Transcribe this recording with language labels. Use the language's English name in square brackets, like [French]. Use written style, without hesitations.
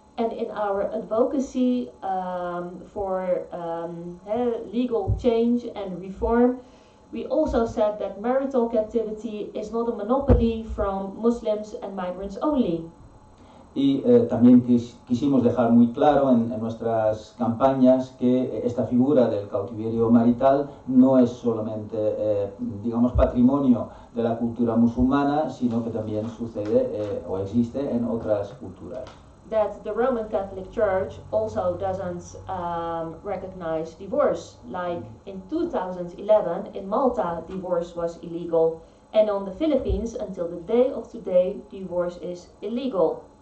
[English] And in our advocacy for legal change and reform, we also said that marital captivity is not a monopoly from Muslims and migrants only. [Spanish] Y también quisimos dejar muy claro en nuestras campañas que esta figura del cautiverio marital no es solamente, digamos, patrimonio de la cultura musulmana, sino que también sucede o existe en otras culturas. [English] That the Roman Catholic Church also doesn't recognize divorce. Like in 2011, in Malta, divorce was illegal, and on the Philippines, until the day of today, divorce is illegal.